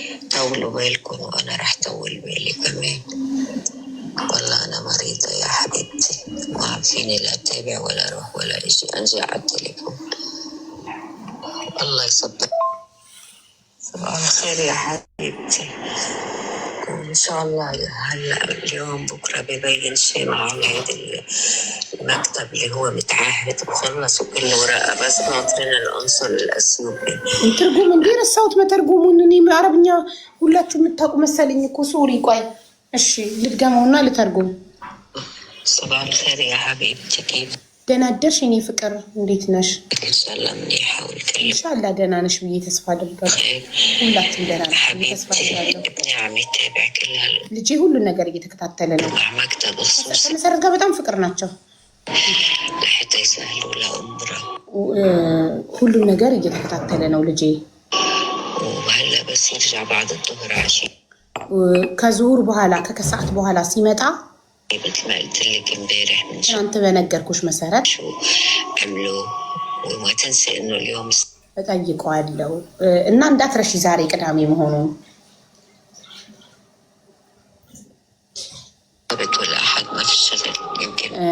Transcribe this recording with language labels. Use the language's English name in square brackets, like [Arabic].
[Arabic] طولوا بالكم وانا رح طول بالي كمان. والله انا مريضة يا حبيبتي ما عم فيني لا اتابع ولا اروح ولا اشي انجي على التليفون. الله يصبر. صباح الخير يا حبيبتي. ان شاء الله هلا اليوم بكره ببين شيء مع العيد المكتب اللي هو متعهد بخلص وكل ورقه بس ناطرين القنصل الاثيوبي. ترجم ندير الصوت ما ترجمونني [Amharic] بعربኛ ሁላችሁ የምታውቁ መሰለኝ እኮ ሶሪ ቆይ እሺ ልድገመውና ልተርጉም። [Arabic] صباح الخير يا حبيبتي كيف [Amharic] ደህና አደርሽ የኔ ፍቅር እንዴት ነሽ? [Arabic] ان شاء الله منيحه والكل [Amharic] ኢንሻአላህ ደህና ነሽ ብዬ ተስፋ አደርጋለሁ። ሁላችሁም ደህና ነሽ ብዬ ተስፋ አደርጋለሁ። [Arabic] ابني عم يتابع كل هالامور [Amharic] ልጄ ሁሉን ነገር እየተከታተለ ነው። [Arabic] مع مكتب خصوصي [Amharic] ከመሰረት ጋር በጣም ፍቅር ናቸው። [Arabic] لحتى يسهلوا لأمره. [Amharic] ሁሉን ነገር እየተከታተለ ነው ልጄ። [Arabic] وهلا بس يرجع بعد الظهر عشية [Amharic] ከዙሁር በኋላ ከከሰዓት በኋላ ሲመጣ [Arabic] مثل ما قلت لك امبارح من [Amharic] ትናንት በነገርኩሽ መሰረት [Arabic] شو عملوا. وما تنسي انه اليوم [Amharic] እጠይቀዋለሁ እና እንዳትረሺ ዛሬ ቅዳሜ መሆኑን። [Arabic] السبت والاحد ما في الشغل يمكن